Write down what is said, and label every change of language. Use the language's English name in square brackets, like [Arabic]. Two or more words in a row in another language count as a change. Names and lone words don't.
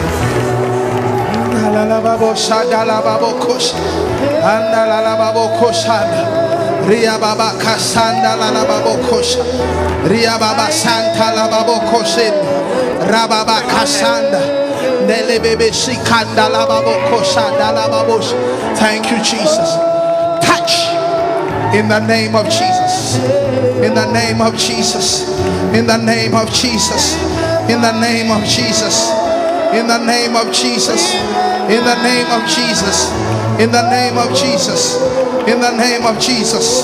[English] Ria baba kasanda la la babo kosha, Ria baba santa la babo koshin, Rababa kasanda, Nele bebe shikanda la babo kosha da la babosh. Thank you, Jesus. Touch in the name of Jesus, in the name of Jesus, in the name of Jesus, in the name of Jesus, in the name of Jesus, in the name of Jesus, in the name of Jesus, in the name of Jesus.